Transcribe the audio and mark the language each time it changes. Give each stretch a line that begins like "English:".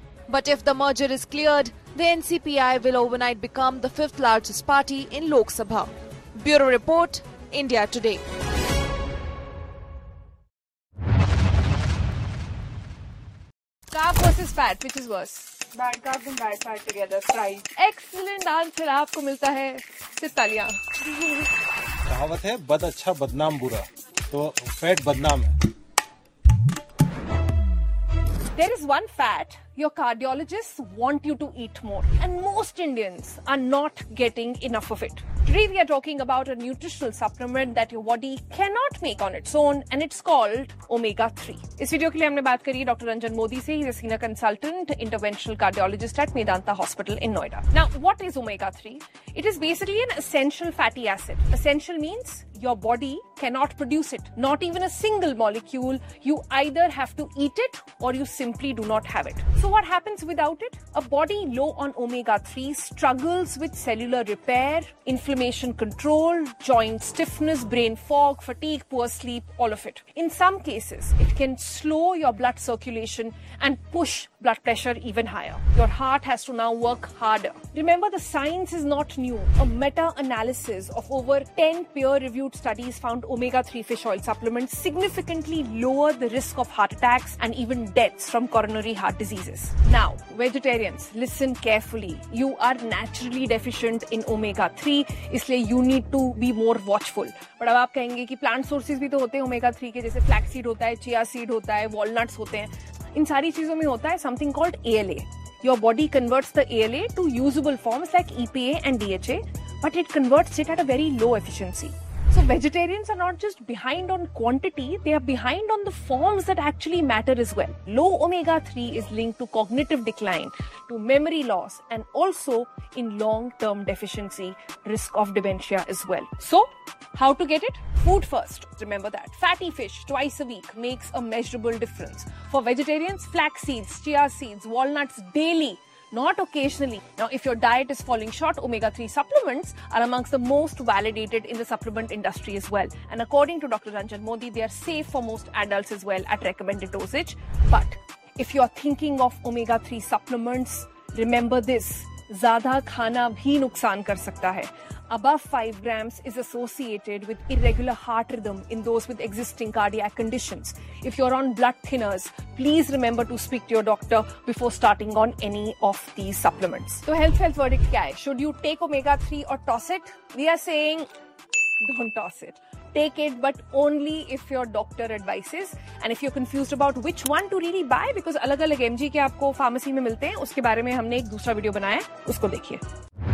English: But if the merger is cleared, the NCPI will overnight become the fifth largest party in Lok Sabha. Bureau Report, India Today. Carb versus fat, which is worse? Bad carb and bad fat together, fried. Excellent answer,
Hindi: आपको मिलता है. Sitaliya. कहावत है बद अच्छा बदनाम बुरा तो फैट बदनाम है.
English: There is one fat your cardiologists want you to eat more, and most Indians are not getting enough of it. Today we are talking about a nutritional supplement that your body cannot make on its own, and it's called omega 3.
Hindi: इस video के लिए हमने बात करी doctor Ranjan Modi से.
English: He's a senior consultant, interventional cardiologist at Medanta Hospital in Noida. Now, what is omega 3? It is basically an essential fatty acid. Essential means your body cannot produce it, not even a single molecule. You either have to eat it or you simply do not have it. So what happens without it? A body low on omega 3 struggles with cellular repair, inflammation control, joint stiffness, brain fog, fatigue, poor sleep, all of it. In some cases, it can slow your blood circulation and push blood pressure even higher. Your heart has to now work harder. Remember, the science is not new. A meta-analysis of over 10 peer-reviewed studies found omega-3 fish oil supplements significantly lower the risk of heart attacks and even deaths from coronary heart diseases. Now, vegetarians, listen carefully. You are naturally deficient in omega-3,
Hindi: isliye
English: you need to be more watchful. But
Hindi: अब आप कहेंगे कि
English: plant sources
Hindi: भी तो होते हैं omega-3 के, जैसे flaxseed होता है, chia seed होता है, walnuts होते हैं. इन सारी चीज़ों में होता है
English: something called
Hindi: ALA.
English: Your body converts the ALA to usable forms like EPA and DHA, but it converts it at a very low efficiency. So vegetarians are not just behind on quantity, they are behind on the forms that actually matter as well. Low omega-3 is linked to cognitive decline, to memory loss, and also in long-term deficiency, risk of dementia as well. So, how to get it? Food first, remember that. Fatty fish twice a week makes a measurable difference. For vegetarians, flax seeds, chia seeds, walnuts daily. Not occasionally. Now, if your diet is falling short, omega-3 supplements are amongst the most validated in the supplement industry as well. And according to Dr. Ranjan Modi, they are safe for most adults as well at recommended dosage. But if you are thinking of omega-3 supplements, remember this.
Hindi: ज़्यादा खाना भी नुकसान कर सकता है.
English: Above 5 grams is associated with irregular heart rhythm in those with existing cardiac conditions. If you're on blood thinners, please remember to speak to your doctor before starting on any of these supplements. So health verdict
Hindi: क्या है?
English: Should you take omega-3 or toss it? We are saying, don't toss it. Take it, but only if your doctor advises. And if you're confused about which one to really buy, because
Hindi: अलग-अलग MG के आपको pharmacy में मिलते हैं, उसके बारे में हमने एक दूसरा video बनाया है, उसको देखिए.